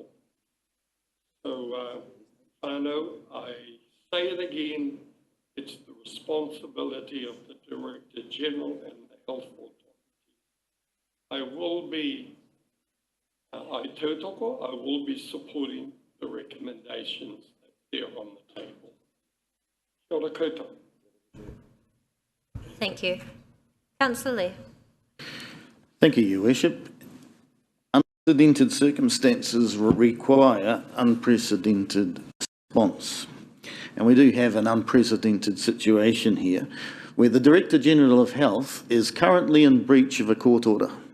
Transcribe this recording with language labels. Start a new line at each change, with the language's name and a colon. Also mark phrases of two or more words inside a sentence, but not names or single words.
English: So, I know, I say it again, It's the responsibility of the Director General and the Health Authority. I will be supporting the recommendations that they're on the table.
Māori: Kia ora koutou.
English: Thank you. Councillor Lee. Thank you, Your Worship. Unprecedented circumstances require unprecedented response. And we do have an unprecedented situation here where the Director General of Health is currently in breach of a court order.